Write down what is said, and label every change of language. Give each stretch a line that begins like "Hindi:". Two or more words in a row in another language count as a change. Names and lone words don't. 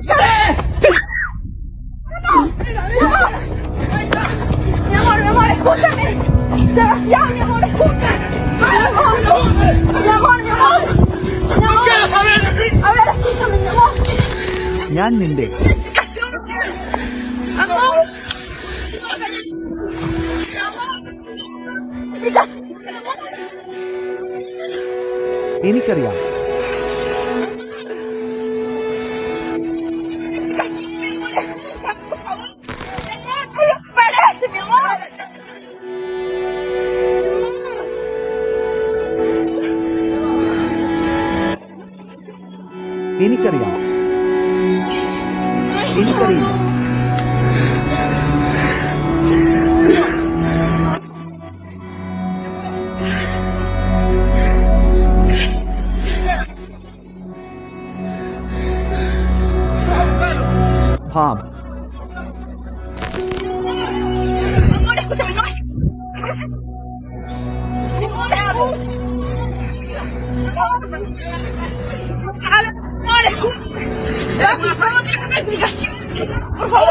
Spanish: Mi amor, escúchame. Desgraciado, mi amor, escucha. Mi amor, mi amor, mi amor. Mi amor. A ver, escúchame, mi amor.
Malayalam: ഞാൻ നിന്റെ
Spanish: Amor.
Malayalam: എനിക്കറിയാം.
Spanish: Espérate, mi amor.
Malayalam: എനിക്കറിയാം. എനിക്കറിയില്ല. ഭാം.
Spanish: Amor, escúchame, no. Amor. Amor, escúchame. Por favor, déjame explicar. Por favor.